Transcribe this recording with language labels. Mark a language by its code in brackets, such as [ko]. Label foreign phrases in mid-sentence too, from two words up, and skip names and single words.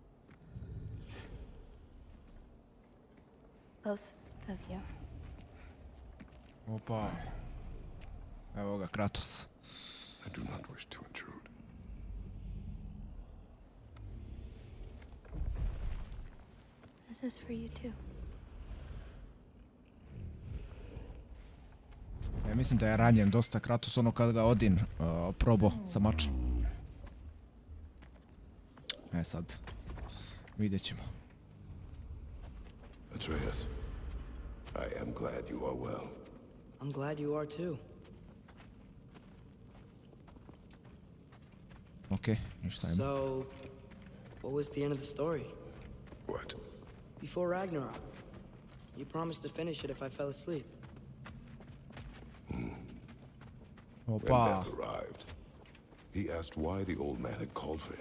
[en] Both of you. [hr] Opa. Evo ga, Kratos. [en] I do not wish to intrude. This is for you too. [hr] Ja mislim da je ranjen dosta Kratos ono kad ga Odin probao sa mačem. Sad. Vidjet ćemo. [en] Atreus, I am glad you are well. I'm glad you are too. [hr] Okay, ništa ima. [en] So, what was the end of the story? What? Before Ragnarok, you promised to finish it if I fell asleep. When death arrived, he asked why the old man had called for him.